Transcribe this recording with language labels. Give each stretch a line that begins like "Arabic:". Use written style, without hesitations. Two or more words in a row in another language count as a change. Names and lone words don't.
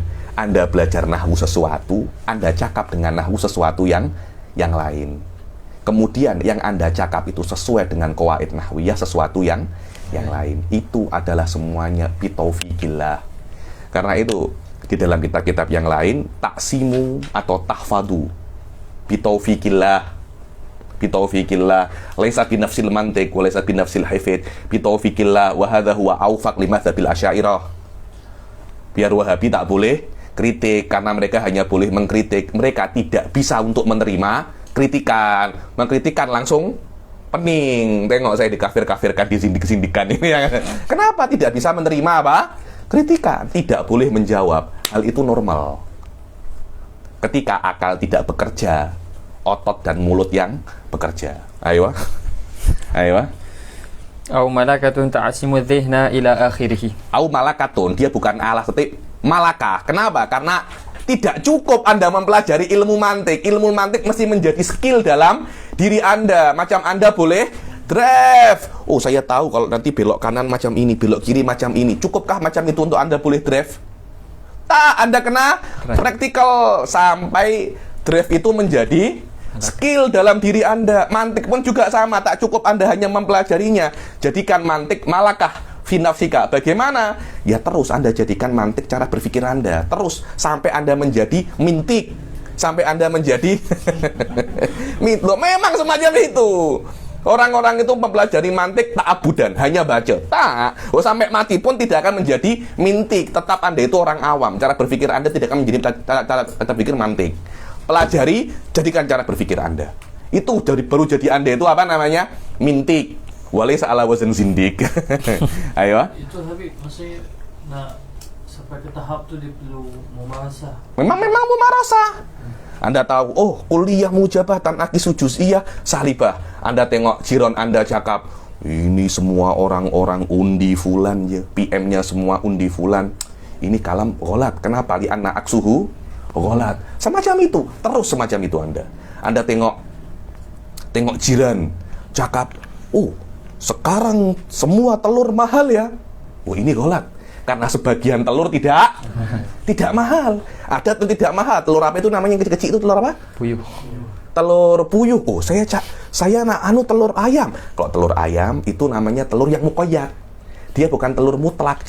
Malay: Anda belajar nahwu sesuatu, Anda cakap dengan nahwu sesuatu yang lain. Kemudian yang Anda cakap itu sesuai dengan
Arabic: قواعد نحوية
Malay: sesuatu yang lain. Itu adalah semuanya bitaufikillah. Karena itu di dalam kitab-kitab yang lain
Arabic: تقسيم أو تحفظ بتوفيق الله ليس بنفس المنطق وليس بنفس الحفظ بتوفيق الله وهذا هو أوفق لمذهب الأشعرية.
Malay: Biar Wahabi tak boleh kritik karena mereka hanya boleh mengkritik, mereka tidak bisa untuk menerima kritikan. Mengkritikan langsung pening. Tengok saya dikafir-kafirkan, disindik-sindikan ini ya. Kenapa tidak bisa menerima apa? Kritikan, tidak boleh menjawab. Hal itu normal. Ketika akal tidak bekerja, otot dan mulut yang bekerja. Ayo.
Arabic: أو ملكة تعصم الذهن إلى آخره. أو ملكة,
Malay: dia bukan Allah, tapi malakah. Kenapa? Karena tidak cukup Anda mempelajari ilmu mantik. Ilmu mantik mesti menjadi skill dalam diri Anda. Macam Anda boleh drive. Oh, saya tahu kalau nanti belok kanan macam ini, belok kiri macam ini. Cukupkah macam itu untuk Anda boleh drive? Tak, Anda kena praktikal sampai drive itu menjadi skill dalam diri Anda. Mantik pun juga sama, tak cukup Anda hanya mempelajarinya. Jadikan mantik
Arabic: ملكة في نفسك.
Malay: Bagaimana? Ya terus Anda jadikan mantik cara berpikir Anda. Terus sampai Anda menjadi mintik. Sampai Anda menjadi loh, memang semacam itu. Orang-orang itu mempelajari mantik tak abudan, hanya baca. Tak. Oh, sampai mati pun tidak akan menjadi mintik. Tetap Anda itu orang awam. Cara berpikir Anda tidak akan menjadi cara berpikir mantik. Pelajari, jadikan cara berpikir Anda. Itu baru jadi Anda itu apa namanya? Mintik.
Arabic: وليس على وزن زنديق.
Malay: Ayo. Itu tapi maksudnya sampai ke tahap tu dia perlu memarasah. Memang memarasah. Anda tahu,
Arabic: oh كلية موجبة عكسها جزئية سالبة.
Malay: Anda tengok jiron Anda cakap, ini semua orang-orang undi fulan ya, PM-nya semua undi fulan.
Arabic: Ini كلام غلط. Kenapa? لأن عكسه غلط.
Malay: Semacam itu, terus semacam itu Anda. Anda tengok jiran cakap, oh sekarang semua telur mahal ya. Oh ini gholat. Karena sebagian telur tidak mahal. Ada tuh tidak mahal. Telur apa itu namanya yang kecil-kecil itu telur apa? Puyuh. Telur puyuh. Oh, saya telur ayam. Kalau telur ayam itu namanya telur yang muqayyad. Dia bukan telur mutlak.